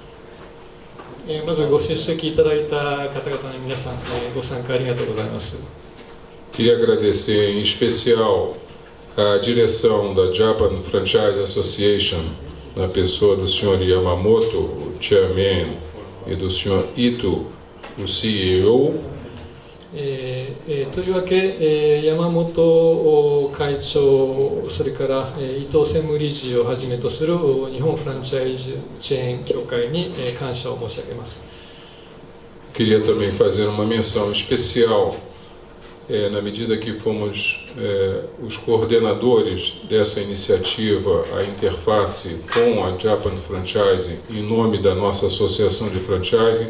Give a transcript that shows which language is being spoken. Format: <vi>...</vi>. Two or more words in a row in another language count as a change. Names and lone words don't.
<pt>Queria agradecer em especial a direção da Japan Franchise Association, na pessoa do Sr. Yamamoto, o chairman, e do Sr. Ito, o CEO.</pt> <ja>というわけ、山本会長、それから伊藤専務理事をはじめとする日本フランチャイズチェーン協会に感謝を申し上げます。</ja> <pt>Queria também fazer uma menção especial, na medida que fomos os coordenadores dessa iniciativa, a interface com a Japan Franchise, em nome da nossa associação de franchising.</pt>